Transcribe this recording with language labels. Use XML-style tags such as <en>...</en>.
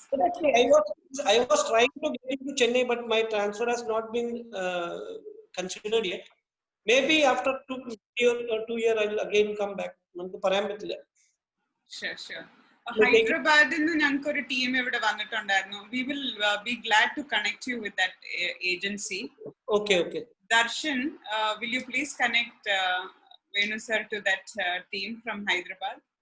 <en>Actually, I was trying to get into Chennai, but my transfer has not been considered yet. Maybe after 2 years, I will again come back.</en> <ml>നമുക്ക് പറയാൻ പറ്റില്ല.</ml> <en>Sure.</en> <ml>ഹൈദരാബാദിൽ നിന്ന് ഞങ്ങൾക്ക് ഒരു team ഇവിടെ വന്നിട്ടുണ്ടായിരുന്നു.</ml> <en>We will be glad to connect you with that agency. Okay. Darshan, will you please connect Venu sir to that team from Hyderabad?</en>